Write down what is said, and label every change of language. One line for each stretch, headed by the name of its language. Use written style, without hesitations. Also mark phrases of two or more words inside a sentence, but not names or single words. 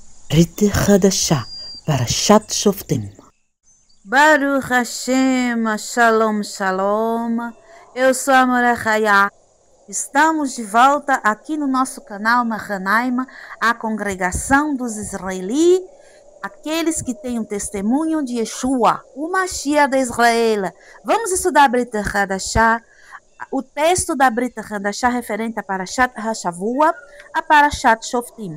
Hebrew: ברית חדשה, פרשת שופטים. ברוך השם, שלום, שלום.
Portuguese: Eu sou a Morachaya. Estamos de volta aqui no nosso canal Mahanaima, a congregação dos israelitas, aqueles que têm o testemunho de Yeshua, o Mashiach de Israel. Vamos estudar a Brit Hadashah, o texto da Brit Hadashah referente a Parashat Hashavua, a Parashat Shoftim.